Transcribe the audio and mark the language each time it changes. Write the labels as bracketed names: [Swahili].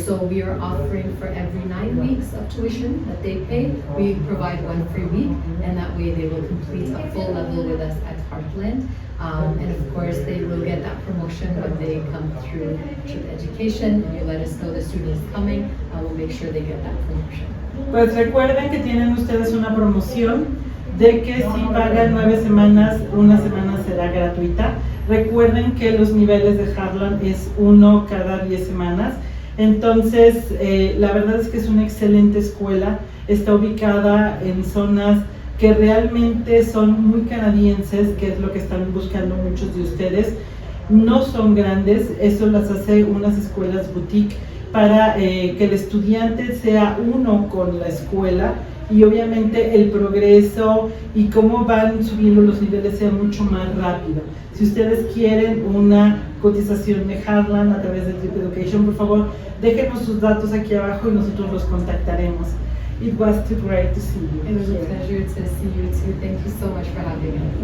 [English] So we are offering for every 9 weeks of tuition that they pay, we provide 1 free week, and that way they will complete a full level with us at Heartland. And of course, they will get that promotion when they come through Trip Education, and you let us know the student is coming, we'll make sure they get that promotion. [Spanish] Pues recuerden que tienen ustedes una promoción de que si pagan 9 semanas, una semana será gratuita. Recuerden que los niveles de Heartland es 1 cada 10 semanas. Entonces, la verdad es que es una excelente escuela. Está ubicada en zonas que realmente son muy canadienses, que es lo que están buscando muchos de ustedes. No son grandes, eso las hace unas escuelas boutique para que el estudiante sea uno con la escuela y obviamente el progreso y cómo van subiendo los niveles sea mucho más rápido. Si ustedes quieren una cotización de Heartland a través de Trip Education, por favor, déjenos sus datos aquí abajo y nosotros los contactaremos. [English] It was too great to see you. It was a pleasure to see you too. Thank you so much for having us.